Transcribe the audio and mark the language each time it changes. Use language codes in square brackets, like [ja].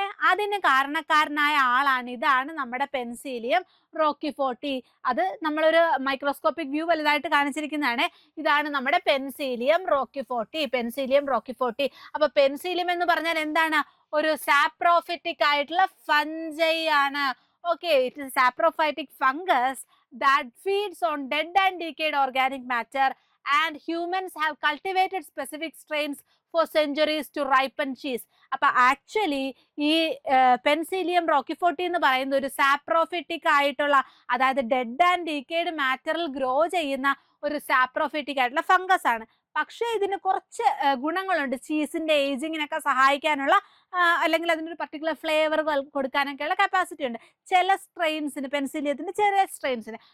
[ml] അതിന് കാരണക്കാരനായ ആളാണ്, ഇതാണ് നമ്മുടെ പെൻസിലിയം റോക്കിഫോർട്ടി. അത് നമ്മളൊരു മൈക്രോസ്കോപ്പിക് വ്യൂ വലുതായിട്ട് കാണിച്ചിരിക്കുന്നതാണ്. ഇതാണ് നമ്മുടെ പെൻസിലിയം റോക്കിഫോർട്ടി. പെൻസിലിയം റോക്കിഫോർട്ടി. അപ്പൊ പെൻസിലിയം എന്ന് പറഞ്ഞാൽ എന്താണ്? ഒരു സാപ്രോഫിറ്റിക് ആയിട്ടുള്ള ഫംജൈ ആണ്. [en] Okay, it is saprophytic fungus that feeds on dead and decayed organic matter, and humans have cultivated specific strains for centuries to ripen cheese. [ml] അപ്പൊ ആക്ച്വലി ഈ പെൻസിലിയം റോക്കിഫോർട്ടി എന്ന് പറയുന്ന ഒരു സാപ്രോഫിറ്റിക് ആയിട്ടുള്ള, അതായത് ഡെഡ് ആൻഡ് ഡീക്കേഡ് മാറ്ററിൽ ഗ്രോ ചെയ്യുന്ന ഒരു saprophytic ആയിട്ടുള്ള ഫംഗസ് ആണ്. പക്ഷേ ഇതിന് കുറച്ച് ഗുണങ്ങളുണ്ട്. ചീസിന്റെ ഏജിങ്ങിനൊക്കെ സഹായിക്കാനുള്ള, അല്ലെങ്കിൽ അതിനൊരു പർട്ടിക്കുലർ ഫ്ലേവർ കൊടുക്കാനൊക്കെയുള്ള കപ്പാസിറ്റി ഉണ്ട് ചില സ്ട്രെയിൻസിന്, പെൻസിലിയത്തിന്റെ ചെറിയ സ്ട്രെയിൻസിന്.